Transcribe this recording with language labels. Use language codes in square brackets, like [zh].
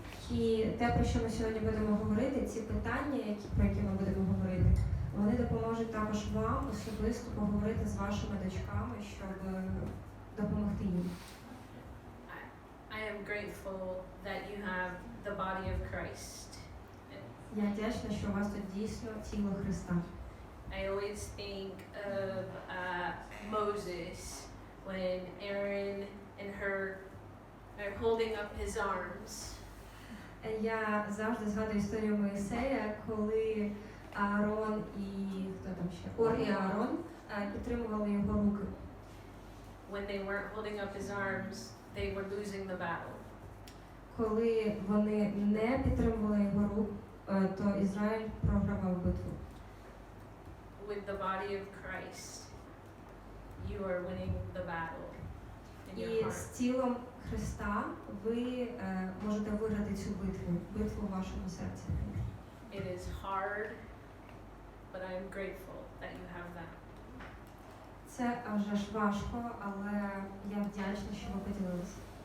[uk] І те, про що ми сьогодні будемо говорити, ці питання, про які ми будемо говорити, вони допоможуть також вам особисто поговорити з вашими дочками, щоб допомогти їм. [en] I am grateful that you have the body of Christ. [uk] Я вдячна, що у вас тут дійсно тіло Христа. [en] I always think of Moses when Aaron and her are holding up his arms. [uk] Я завжди згадую історію Моїсея, коли Аарон і хто там ще? Ор і Аарон підтримували його руки. [en] When they weren't holding up his arms, they were losing the battle. [uk] Коли вони не підтримували його рук, то Ізраїль програвав битву. [en] With the body of Christ, you are winning the battle in your [uk] І [en] heart. [uk] з тілом Христа ви можете виграти цю битву в вашому серці. [en] It is hard, but I am grateful that you have that. [uk] Це вже ж важко, але я вдячна, що ви поділилися.